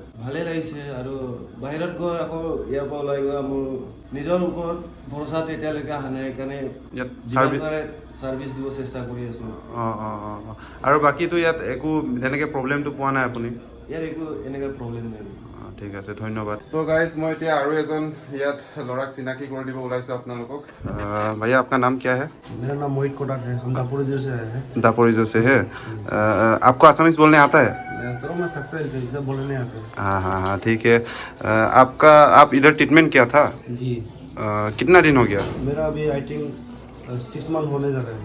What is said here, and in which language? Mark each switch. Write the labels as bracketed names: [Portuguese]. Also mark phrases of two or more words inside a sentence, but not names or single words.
[Assamese] ভালেই লাগিছে আৰু বাহিৰত গৈ আকৌ ইয়াৰ পৰা ওলাই গৈ মোৰ নিজৰ ওপৰত ভৰসা এতিয়ালৈকে অহা নাই, সেইকাৰণে ইয়াত যিমান পাৰে ছাৰ্ভিচ দিব চেষ্টা কৰি আছোঁ। অঁ আৰু বাকীতো ইয়াত একো তেনেকৈ প্ৰব্লেমটো পোৱা নাই আপুনি? ইয়াৰ একো এনেকুৱা প্ৰব্লেম নাই। ঠিক আছে, ধন্যবাদ। [English] so guys [Assamese] মই এতিয়া আৰু এজন ইয়াত ল'ৰাক চিনাকি কৰি দিব ওলাইছোঁ আপোনালোকক। [Hindi] भैया आपका नाम क्या है? मेरा नाम मोहित कोटाक है। हम दापोरिजो से आए हैं। दापोरिजो से है। आपको आसामीज बोलने आता है? मैं सकता है इधर बोलने नहीं आते। हाँ ठीक है। आपका आप इधर ट्रीटमेंट किया था? जी। कितना दिन हो गया? मेरा अभी [English] I think [Hindi] 6 मंथ होने जा रहा है।